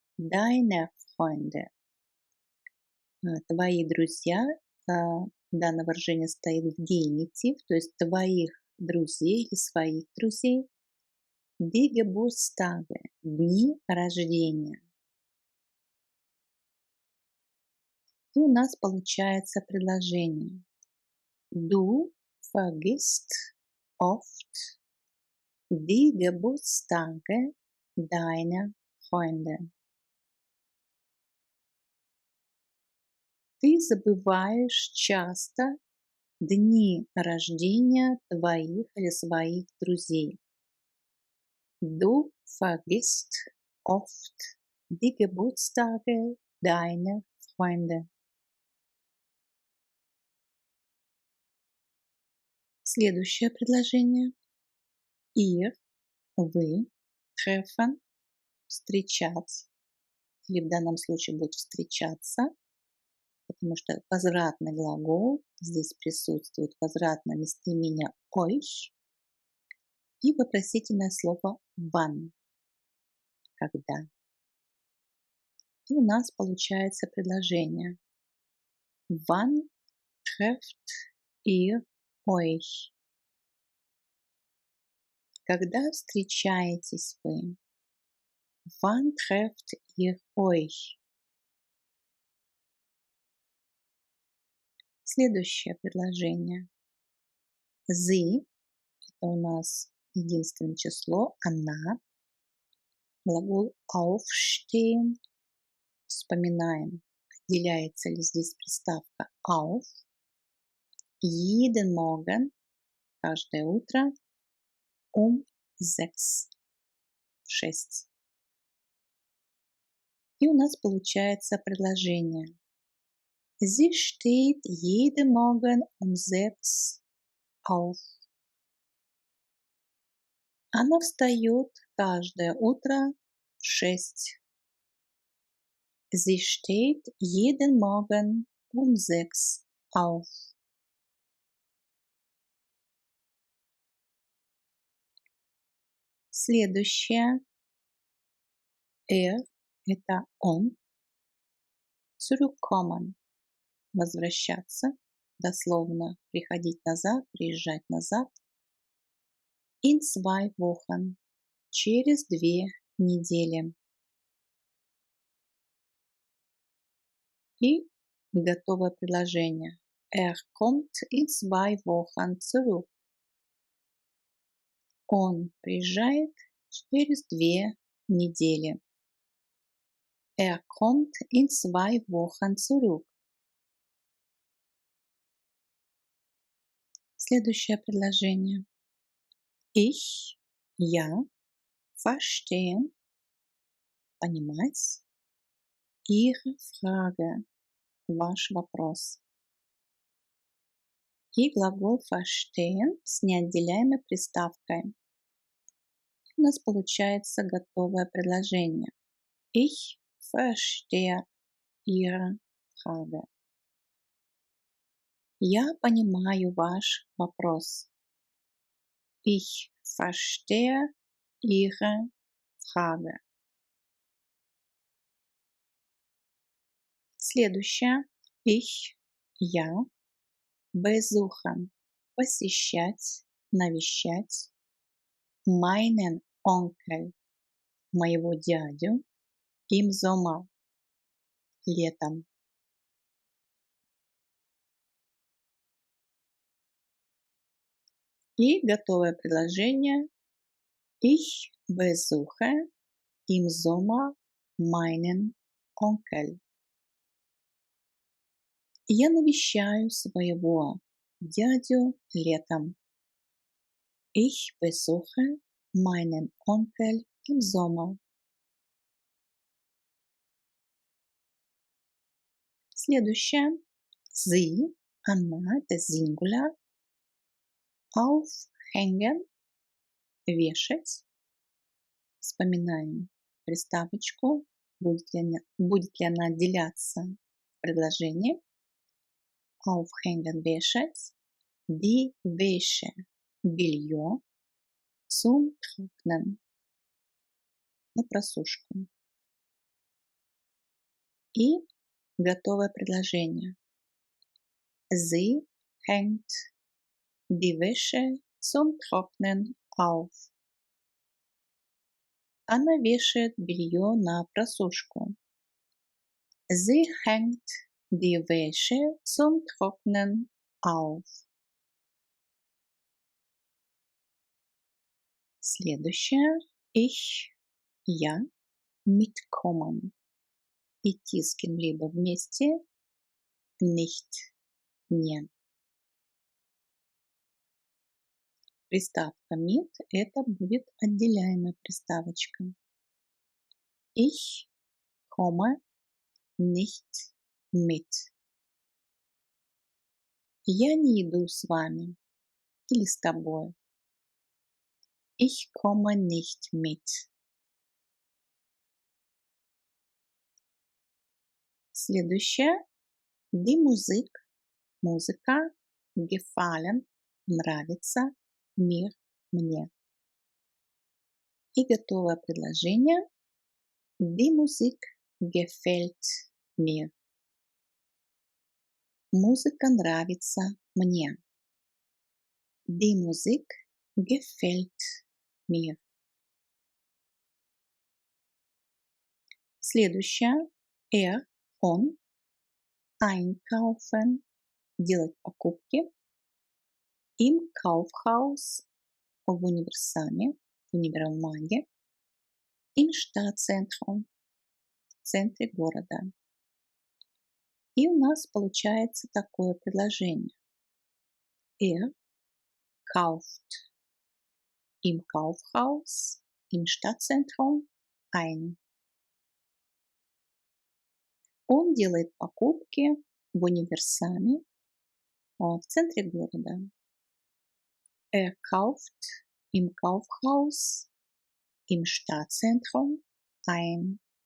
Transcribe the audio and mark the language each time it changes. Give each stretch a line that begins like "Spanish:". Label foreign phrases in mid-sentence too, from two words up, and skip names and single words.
German: Deine Freunde
Russian: Твои друзья, данное выражение стоит в генитив, то есть твоих друзей или своих друзей.
German: Die Geburtstage,
Russian: дни рождения. И у нас получается предложение.
German: Du vergisst oft die Geburtstage deiner Freunde.
Russian: Ты забываешь часто дни рождения твоих или своих друзей.
German: Du vergisst oft die Geburtstage deiner Freunde.
Russian: Следующее предложение. Ihr, вы, treffen, встречать. Или в данном случае будет встречаться, потому что возвратный глагол, здесь присутствует возвратное местоимение euch и вопросительное слово wann, когда. И у нас получается предложение.
German: Wann trefft ihr euch?
Russian: Когда встречаетесь вы?
German: Wann trefft ihr euch?
Russian: Следующее предложение. Sie – это у нас единственное число, она. Глагол aufstehen. Вспоминаем, отделяется ли здесь приставка auf.
German: Jeden Morgen,
Russian: каждое утро, 6, в 6. И у нас получается предложение.
German: Sie steht jeden Morgen 6 auf.
Russian: Она встает каждое утро в 6.
German: Sie steht jeden Morgen 6 auf.
Russian: Следующее. Это он. Zurückkommen. Возвращаться. Дословно приходить назад, приезжать назад.
German: In 2 Wochen.
Russian: Через 2 недели. И готовое предложение.
German: Kommt in 2 Wochen zurück.
Russian: Он приезжает через 2 недели.
German: Kommt in 2 Wochen zurück.
Russian: Следующее предложение.
German: Ich, я, verstehen, понимать, Ihre Frage,
Russian: ваш вопрос. И глагол verstehen с неотделяемой приставкой. У нас получается готовое предложение.
German: Ich verstehe Ihre Frage.
Russian: Я понимаю ваш вопрос.
German: Ich verstehe Ihre Frage.
Russian: Следующее.
German: Ich, я, besuchen,
Russian: посещать, навещать,
German: meinen Onkel,
Russian: моего дядю,
German: im Sommer,
Russian: летом. И готовое предложение.
German: Ich besuche im Sommer meinen Onkel.
Russian: Я навещаю своего дядю летом.
German: Ich besuche meinen Onkel im Sommer.
Russian: Следующее. Sie, она, это singular. Aufhängen, вешать. Вспоминаем приставочку. Будет ли она отделяться в предложении. Aufhängen, вешать.
German: Die Wäsche, белье. Zum Trocknen,
Russian: на просушку. И Готовое предложение.
German: Sie hängt die Wäsche zum Trocknen auf.
Russian: Она вешает белье на просушку.
German: Sie hängt die Wäsche zum Trocknen auf.
Russian: Следующее. Я, mitkommen. Идти с кем-либо вместе, nicht, не. Приставка mit – это будет отделяемая приставочка.
German: Ich komme nicht mit.
Russian: Я не иду с вами или с тобой.
German: Ich komme nicht mit.
Russian: Следующее.
German: Die Musik, музыка, gefallen,
Russian: нравится, mir, мне. И готовое предложение.
German: Die Musik gefällt mir.
Russian: Музыка нравится мне.
German: Die Musik gefällt mir.
Russian: Следующее. Он, einkaufen, делать покупки.
German: Im Kaufhaus,
Russian: в универсаме, в универмаге.
German: Im Stadtzentrum,
Russian: в центре города. И у нас получается такое предложение.
German: Kauft im Kaufhaus, im Stadtzentrum ein.
Russian: Он делает покупки в универсаме, в центре города.
German: Kauft im Kaufhaus, im Stadtzentrum ein.